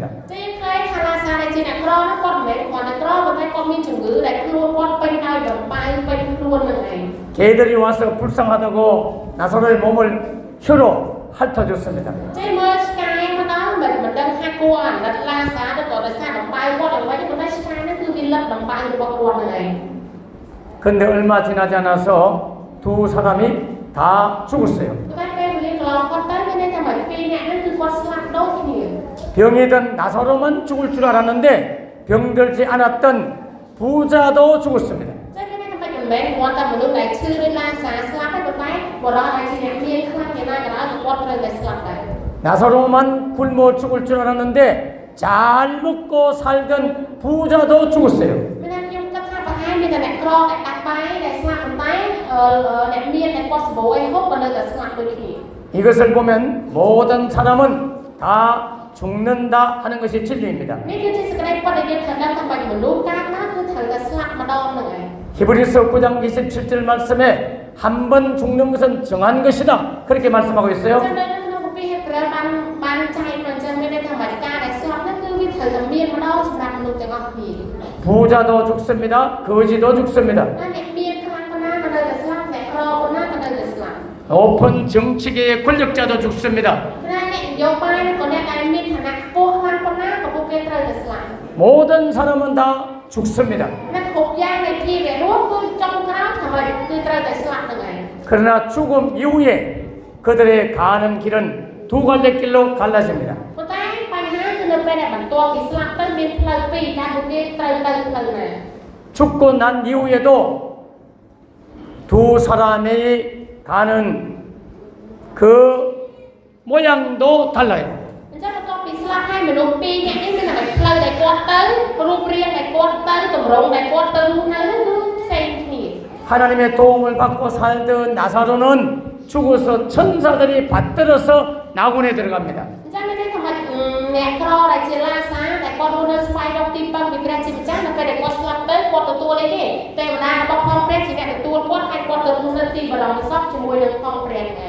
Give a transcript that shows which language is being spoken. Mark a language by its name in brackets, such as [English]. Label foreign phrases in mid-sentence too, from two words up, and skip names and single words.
[Khmer] ជាឃើញថាឡាសាដែលជាអ្នកក្រហ្នឹងគាត់មិនមែនគាត់នៅក្រប៉ុន្តែគាត់មានជំងឺដែលខ្លួនគាត់ពេញដោយដំបៅពេញខ្លួននឹងឯង [Korean] 개들이 와서 불쌍하다고 나사로의 몸을 혀로 핥아줬습니다. [Khmer] ចេះមើលឆ្កែមកដល់មិនដឹងថាគួរអាណិតឡាសាទៅក៏ដោយសារដំបៅគាត់អ្វីប៉ុន្តែឆ្កែហ្នឹងគឺវាលឹកដំបៅរបស់គាត់នឹងឯង [Korean] 근데 얼마 지나지 않아서 두 사람이 다 죽었어요. [Khmer] តែពេលវេលាកន្លងគាត់ទៅមានន័យថាមិនពីរអ្នកហ្នឹងគឺគាត់ស្លាប់ដូចគ្នា [Korean] 병이 든 나사로만 죽을 줄 알았는데 병들지 않았던 부자도 죽었습니다. [Khmer] ចឹងមានន័យថាមិនមែនគាត់តែមនុស្សដែលឈឺដោយឡាសាស្លាប់ទេប៉ុន្តែបរិបទដែលជាអ្នកមានខ្លាំងយ៉ាងណាក៏ដោយគាត់ត្រូវតែស្លាប់ដែរ [Korean] 나사로만 굶어 죽을 줄 알았는데 잘 먹고 살던 부자도 죽었어요. [Khmer] មានន័យខ្ញុំគិតថាប្រហែលមានតែអ្នកក្រដែលដាច់បាយដែលស្លាប់ប៉ុន្តែអ្នកមានដែលគាត់សម្បូរអីហូបក៏នៅតែស្លាប់ដូចគ្នា [Korean] 이것을 보면 모든 사람은 다 죽는다 하는 것이 진리입니다. [Khmer] នេះគឺជាសេចក្តីពិតដែលយើងត្រូវដឹងថាបាច់មនុស្សកើតមកគឺត្រូវតែស្លាប់ម្ដងហ្នឹងឯង [Korean] 히브리서 9장 27절 말씀에 한 번 죽는 것은 정한 것이다. 그렇게 말씀하고 [Khmer] ចឹ [Korean] 있어요. [Khmer] ងនៅក្នុងគម្ពីរហេព្រើរបានចែកមកអញ្ចឹងមានន័យថាបាច់ការដែលស្លាប់ហ្នឹងគឺវាត្រូវតែមានម្ដងសម្រាប់មនុស្សទាំងអស់គ្នា [Korean] 부자도 죽습니다. 거지도 죽습니다. [Khmer] ហើយអ្នកមានខ្លាំងប៉ុណ្ណាក៏នៅតែស្លាប់អ្នកក្រប៉ុណ្ណាក៏នៅតែស្លាប់ [Korean] 높은 정치계의 권력자도 죽습니다. [Khmer] តែអ្នកនយោបាយក៏អ្នកដែលមានឋានៈខ្ពស់ខ្លាំងប៉ុណ្ណាក៏ពួកគេត្រូវតែស្លាប់ [Korean] 모든 사람은 다 죽습니다. [Khmer] អ្នកគ្រប់យ៉ាងនៃជីវៈរស់គឺចុងក្រោយថាម៉េចគឺត្រូវតែស្លាប់ហ្នឹងឯង [Korean] 그러나 죽음 이후에 그들의 가는 길은 두 갈래 길로 갈라집니다. [Khmer] ប៉ុន្តែបញ្ហាគឺនៅពេលដែលបន្ទាប់ពីស្លាប់ទៅមានផ្លូវពីរដែលពួកគេត្រូវទៅផ្លូវណា [Korean] 죽고 난 이후에도 두 사람이 가는 그 모양도 달라요. [Khmer] អញ្ចឹងបន្ទាប់ពីស្លាប់ហើយមនុស្សពីរនាក់នេះមានតែផ្លូវដែលគាត់ទៅរូបរាងដែលគាត់ទៅទម្រង់ដែលគាត់ទៅរស់នៅគឺផ្សេងគ្នា [Korean] 하나님의 도움을 받고 살던 나사로는 죽어서 천사들이 받들어서 낙원에 들어갑니다. [Khmer] អញ្ចឹងមានន័យថាអ្នកក្រដែលជាឡាសាដែលគាត់រស់នៅស្វែងរកទីពឹងពីព្រះជាម្ចាស់នៅពេលដែលគាត់ស្លាប់ទៅគាត់ទទួលអីគេទេវតារបស់ផងព្រះជាអ្នកទទួលគាត់ហើយគាត់ទៅរស់នៅទីបរមសុខជាមួយនឹងផងព្រះហ្នឹងឯង